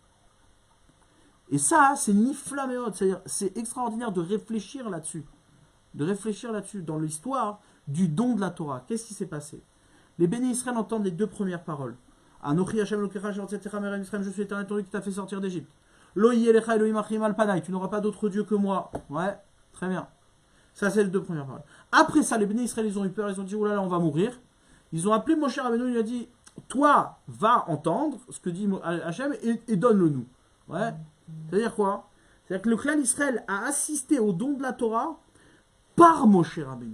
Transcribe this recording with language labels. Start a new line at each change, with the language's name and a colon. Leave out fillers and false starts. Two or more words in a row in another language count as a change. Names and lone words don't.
French: Et ça, c'est niflaméot, c'est-à-dire c'est extraordinaire de réfléchir là-dessus. Dans l'histoire du don de la Torah. Qu'est-ce qui s'est passé? Les béné Israël entendent les deux premières paroles.
Hebrew: אנוכי השם אלוקיך,
French: je suis l'Éternel ton Dieu qui t'a fait sortir d'Égypte.
Hebrew: לא יהיה לך אלוהים אחרים על פניי,
French: tu n'auras pas d'autre Dieu que moi. Ouais, très bien. Ça, c'est les deux premières paroles. Après ça, les béné Israël, ils ont eu peur, ils ont dit, oh là là, on va mourir. Ils ont appelé Moshe Rabbeinu, il a dit, toi, va entendre ce que dit Hachem et donne-le nous. Ouais. C'est-à-dire quoi? C'est-à-dire que le clan Israël a assisté au don de la Torah par Moshe Rabbeinu.